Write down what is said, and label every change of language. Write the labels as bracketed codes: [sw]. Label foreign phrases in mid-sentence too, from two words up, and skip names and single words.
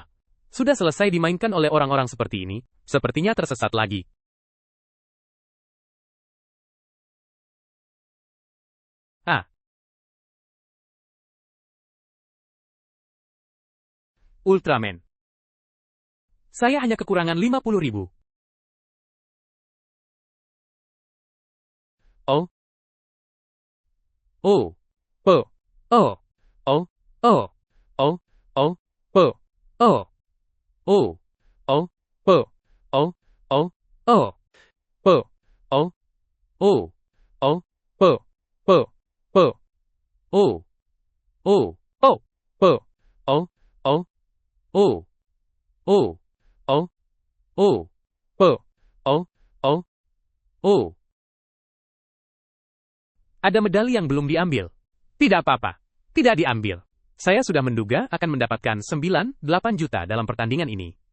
[id] Sudah selesai dimainkan oleh orang-orang seperti ini, sepertinya tersesat lagi. Ah. Ultraman. Saya hanya kekurangan 50.000. Oh. Oh. Po. Oh. Oh. Oh. Oh. Oh. Po. Oh. Oh, oh, po, oh, oh, oh, po, oh, oh, oh, po, po, po, oh, oh, oh, po, oh, oh, oh, oh, oh, oh, po, oh, oh, oh. Ada medali yang belum diambil. Tidak apa-apa. Tidak diambil. Saya sudah menduga akan mendapatkan 9, 8 juta dalam pertandingan ini.